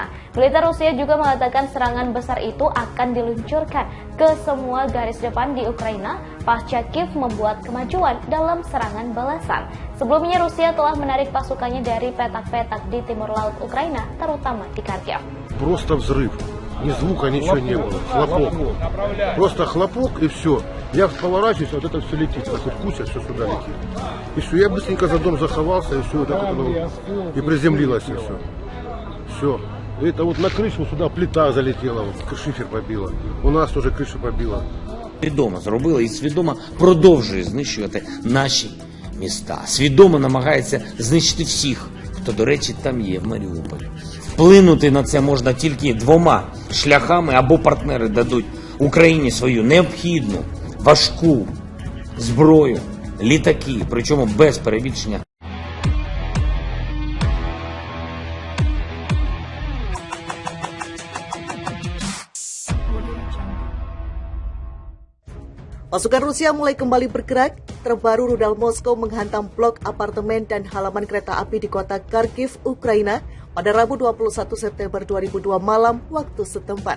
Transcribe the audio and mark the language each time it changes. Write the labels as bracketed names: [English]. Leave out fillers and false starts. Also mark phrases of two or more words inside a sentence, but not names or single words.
[Indonesian] Militer Rusia juga mengatakan serangan besar itu akan diluncurkan ke semua garis depan di Ukraina pasca Kiev membuat kemajuan dalam serangan balasan. Sebelumnya Rusia telah menarik pasukannya dari petak-petak di timur laut Ukraina, terutama di Kharkiv. [Russian] Просто взрыв. Ни звука, ничего не было. Хлопок. Просто хлопок и все. Я поворачиваюсь, вот это все летит. Вот куча, все сюда летит. И все, я быстренько за дом заховался, и все, вот это и приземлилось, и все. Все. Это вот на крышу сюда плита залетела, вот шифер побила. У нас тоже крышу побила. [Ukrainian] Свідомо зробила і свідомо продовжує знищувати наші міста. Свідомо намагається знищити всіх, хто, до речі, там є в Маріуполі. Вплинути на це можна тільки двома шляхами, або партнери дадуть Україні свою необхідну, важку зброю, літаки, причому без перебільшення. [Indonesian] Pasukan Rusia mulai kembali bergerak. Terbaru rudal Moskow menghantam blok apartemen dan halaman kereta api di kota Kharkiv, Ukraina pada Rabu 21 September 2002 malam waktu setempat.